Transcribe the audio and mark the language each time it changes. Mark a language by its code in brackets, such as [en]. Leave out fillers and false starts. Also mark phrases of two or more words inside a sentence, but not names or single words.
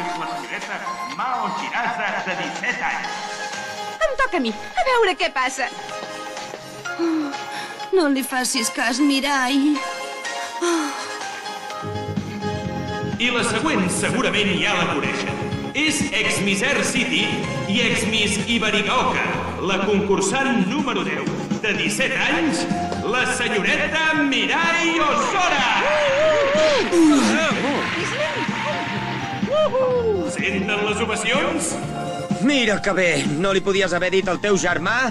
[ca] La senyoreta Mao Shirasa, de 17 anys. Em toca a mi. A veure què passa. No li facis cas, Mirai. I la següent segurament ja la coneixen. És ex-Miss Air City i ex-Miss Iberigaoka, la concursant número 10, de 17 anys, la senyoreta Mirai Osora! Senten les ovacions? Mira que bé, no li podies haver dit al teu germà?